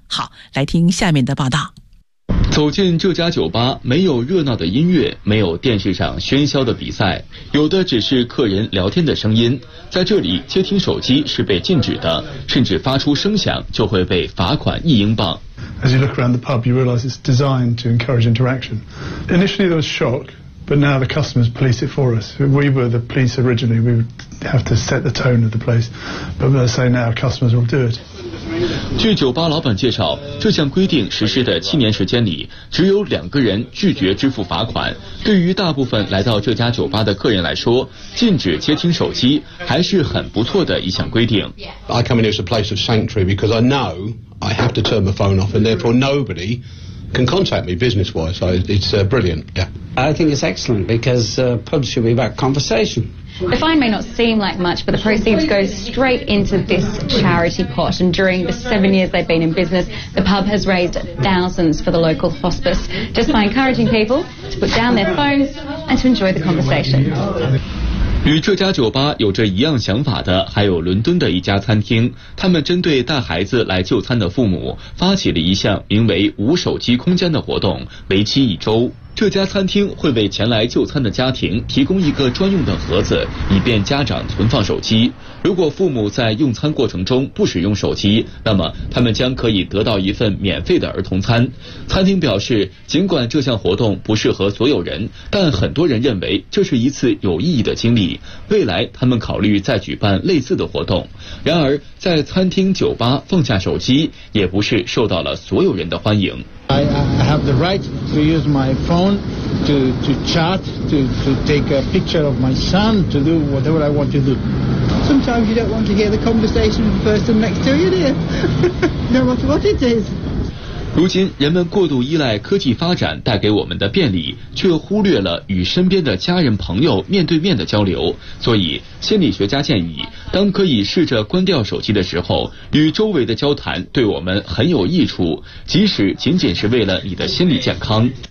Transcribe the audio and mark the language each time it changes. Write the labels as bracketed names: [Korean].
[Chinese] 好，来听下面的报道。走进这家酒吧，没有热闹的音乐，没有电视上喧嚣的比赛，有的只是客人聊天的声音。在这里，接听手机是被禁止的，甚至发出声响就会被罚款1英镑。 [English] As you look around the pub, you realize it's designed to encourage interaction. Initially, there was shock, but now the customers police it for us. We were the police originally. We would have to set the tone of the place, but they say now customers will do it. [Chinese] 据酒吧老板介绍，这项规定实施的7年时间里，只有2个人拒绝支付罚款。对于大部分来到这家酒吧的客人来说，禁止接听手机还是很不错的一项规定。 [English] I come in as a place of sanctuary because I know I have to turn my phone off and therefore nobody can contact me business-wise. So it's brilliant. Yeah. I think it's excellent because pubs should be about conversation. The fine may not seem like much, but the proceeds go straight into this charity pot. And during the 7 years they've been in business, the pub has raised thousands for the local hospice, just by encouraging people to put down their phones and to enjoy the conversation. [Chinese] 与这家酒吧有着一样想法的，还有伦敦的一家餐厅，他们针对带孩子来就餐的父母，发起了一项名为“无手机空间”的活动，为期一周。这家餐厅会为前来就餐的家庭提供一个专用的盒子，以便家长存放手机。如果父母在用餐过程中不使用手机，那么他们将可以得到一份免费的儿童餐。餐厅表示，尽管这项活动不适合所有人，但很多人认为这是一次有意义的经历，未来他们考虑再举办类似的活动。然而在餐厅酒吧放下手机也不是受到了所有人的欢迎。 [English] I have the right to use my phone to chat, to take a picture of my son, to do whatever I want to do. Sometimes you don't want to hear the conversation of the person next to you, do you? No matter what it is. [Chinese] 如今人们过度依赖科技发展带给我们的便利，却忽略了与身边的家人朋友面对面的交流。所以心理学家建议，当可以试着关掉手机的时候，与周围的交谈对我们很有益处，即使仅仅是为了你的心理健康。